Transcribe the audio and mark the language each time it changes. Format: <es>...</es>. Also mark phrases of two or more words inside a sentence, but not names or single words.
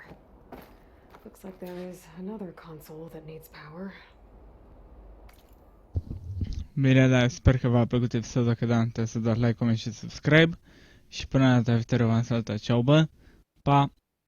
<en>Looks like there is another console that needs power.</en> <ro>Bine, da, sper că v-a plăcut episodul, dacă da, trebuie să dați</ro> <en>like, comment</en> <ro>și subscribe. Și până data viitoare v-am salutat, ceau, bă, pa!</ro>